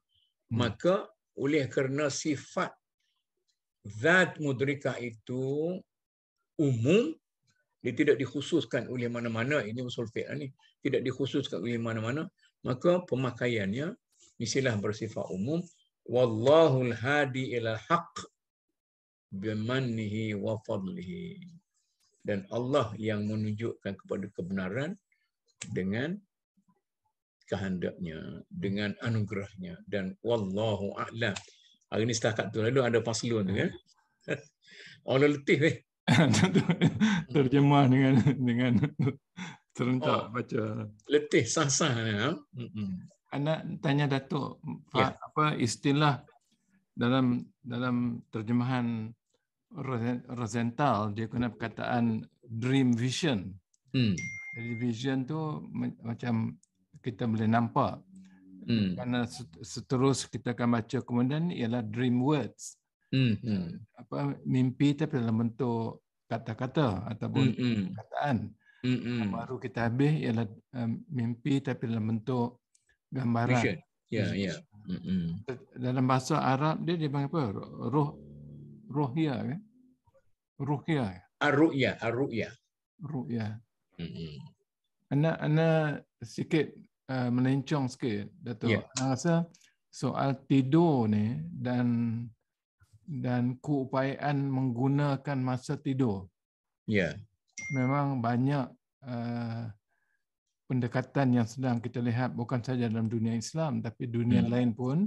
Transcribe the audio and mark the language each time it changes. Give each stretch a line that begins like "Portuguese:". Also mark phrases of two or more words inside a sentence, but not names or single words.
Malay: Maka oleh kerana sifat zat mudrikah itu umum, dia tidak dikhususkan oleh mana-mana, ini usul fiqh ni, tidak dikhususkan oleh mana-mana, maka pemakaiannya mestilah bersifat umum.
Arabic: والله الهادي إلى الحق بمنه وفضله,
Malay: dan Allah yang menunjukkan kepada kebenaran dengan kehendaknya, dengan anugerahnya, dan
Arabic: والله أعلم.
Malay: Hari ni setakat tu, lalu ada paslon tu kan. Allah letih terjemah dengan serentak baca. Letih sah-sah. Anak tanya Datuk, apa istilah dalam terjemahan Rosenthal, dia guna perkataan
English: dream vision.
Malay: Jadi vision tu macam kita boleh nampak. Kerana seterus kita akan baca kemudian ialah
English: dream words.
Malay: Apa mimpi tapi dalam bentuk kata-kata ataupun perkataan. Baru kita habis ialah mimpi tapi dalam bentuk gambaran. Ya, ya. Dalam bahasa Arab dia dipanggil apa? Ruhya kan? Ruhya. Ar-ru'ya. Ruhya. Ana sikit melencong sikit, Datuk. Ya. Ana rasa soal tidur ni dan keupayaan menggunakan masa tidur. Ya. Memang banyak pendekatan yang sedang kita lihat bukan saja dalam dunia Islam tapi dunia lain pun.